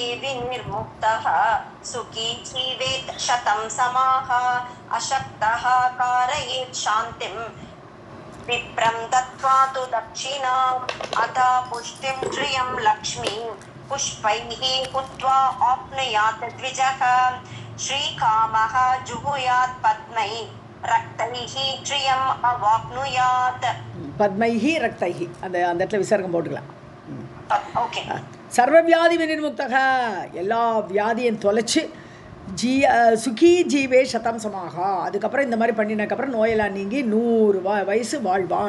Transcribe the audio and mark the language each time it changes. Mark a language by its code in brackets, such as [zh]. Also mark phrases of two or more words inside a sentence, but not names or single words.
[sa] विनिर्मुक्तः सुखी जीवेत् शतं समाः अशक्तः कारयेत् शान्तिं विप्रं दत्त्वा तु दक्षिणाम् अथा पुष्टिं श्रियं लक्ष्मीं पुष्पैः हुत्वा आप्नुयात् द्विजः श्रीकामः जुहुयात् पद्मै रक्तैः श्रियम् अवाप्नुयात् पद्मैः रक्तैः [ta] அந்த இடத்துல விசர்க்கம் போட்டுக்கலாம். ஓகே. [sa] सर्वव्याधि विनिर्मुक्तः [ta] எல்லா வியாதியும் தொலைச்சி [sa] सुखी जीवेत् शतं समाः. [ta] அதுக்கப்புறம் இந்த மாதிரி பண்ணினதுக்கப்புறம் நோயெல்லாம் நீங்கி 100 வயசு வாழ்வான்.